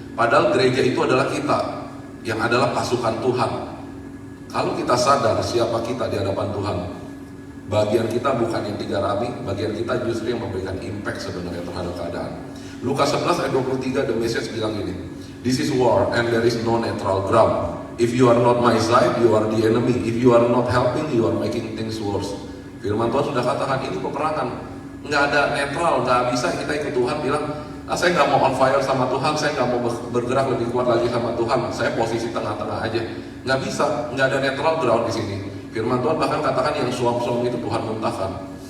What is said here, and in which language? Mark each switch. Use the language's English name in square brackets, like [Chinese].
[Indonesian] Padahal gereja itu adalah kita, yang adalah pasukan Tuhan. Kalau kita sadar siapa kita di hadapan Tuhan, bagian kita bukan yang digarami, bagian kita justru yang memberikan impact sebenarnya terhadap keadaan. Lukas 11 ayat 23, The Message bilang gini, [English] "This is war and there is no neutral ground. If you are not my side, you are the enemy. If you are not helping, you are making things worse." [Indonesian] Firman Tuhan sudah katakan ini peperangan, nggak ada netral, nggak bisa kita ikut Tuhan bilang, saya nggak mau on fire sama Tuhan, saya nggak mau bergerak lebih kuat lagi sama Tuhan, saya posisi tengah-tengah aja. Nggak bisa, nggak ada netral ground di sini. Firman Tuhan bahkan katakan yang suam-suam itu Tuhan muntahkan.